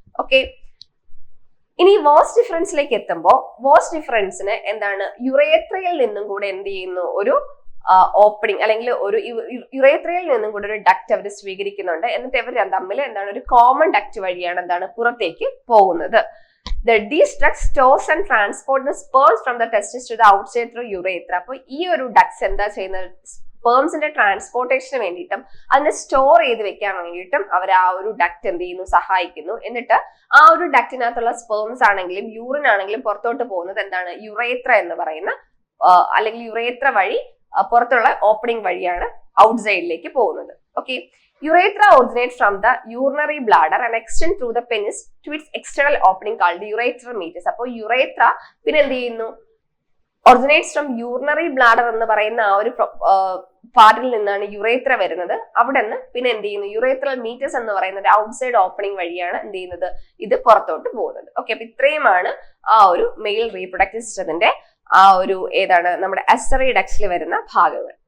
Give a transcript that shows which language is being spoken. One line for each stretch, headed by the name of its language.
Malayalam: Okay, ഇനി was ഡിഫറൻസിലേക്ക് എത്തുമ്പോൾ was ഡിഫറൻസിന് എന്താണ്? യുറേത്രയിൽ നിന്നും കൂടെ എന്ത് ചെയ്യുന്നു? ഒരു ഓപ്പണിംഗ് അല്ലെങ്കിൽ ഒരു യുറേത്രയിൽ നിന്നും കൂടെ ഒരു ഡക്ട് അവർ സ്വീകരിക്കുന്നുണ്ട്. എന്നിട്ട് ഇവർ തമ്മിൽ എന്താണ്? ഒരു കോമൺ ഡക്ട് വഴിയാണ് എന്താണ് പുറത്തേക്ക് പോകുന്നത്.
English: These ducts stores and transport the sperms from the testis to the outside through urethra.
Malayalam: അപ്പോൾ ഈ ഒരു ഡക്ട്സ് എന്താ ചെയ്യുന്നത്? സ്പേംസിന്റെ ട്രാൻസ്പോർട്ടേഷന് വേണ്ടിയിട്ടും അതിനെ സ്റ്റോർ ചെയ്ത് വെക്കാൻ വേണ്ടിയിട്ടും അവർ ആ ഒരു ഡക്ട് എന്ത് ചെയ്യുന്നു? സഹായിക്കുന്നു. എന്നിട്ട് ആ ഒരു ഡക്റ്റിനകത്തുള്ള സ്പേംസ് ആണെങ്കിലും യൂറിൻ ആണെങ്കിലും പുറത്തോട്ട് പോകുന്നത് എന്താണ്? യുറേത്ര എന്ന് പറയുന്ന അല്ലെങ്കിൽ യുറേത്ര വഴി പുറത്തുള്ള ഓപ്പണിംഗ് വഴിയാണ് ഔട്ട്സൈഡിലേക്ക് പോകുന്നത്.
English: Okay, urethra originates from the urinary bladder and extend through the penis to its external opening called urethral meatus.
Malayalam: അപ്പോൾ യുറേത്ര പിന്നെ എന്ത് ചെയ്യുന്നു?
English: originates from urinary bladder
Malayalam: എന്ന് പറയുന്ന ആ ഒരു പാർട്ടിൽ നിന്നാണ് യുറേത്ര വരുന്നത്. അവിടെ നിന്ന് പിന്നെ എന്ത് ചെയ്യുന്നു? യുറേത്രൽ മീറ്റസ് എന്ന് പറയുന്ന ഒരു ഔട്ട്സൈഡ് ഓപ്പണിംഗ് വഴിയാണ് എന്ത് ചെയ്യുന്നത്? ഇത് പുറത്തോട്ട് പോകുന്നത്. ഓക്കെ, അപ്പൊ ഇത്രയുമാണ് ആ ഒരു മെയിൽ റീപ്രൊഡക്റ്റീവ് സിസ്റ്റത്തിന്റെ ആ ഒരു ഏതാണ് നമ്മുടെ അക്സസറി ഡക്സിൽ വരുന്ന ഭാഗങ്ങൾ.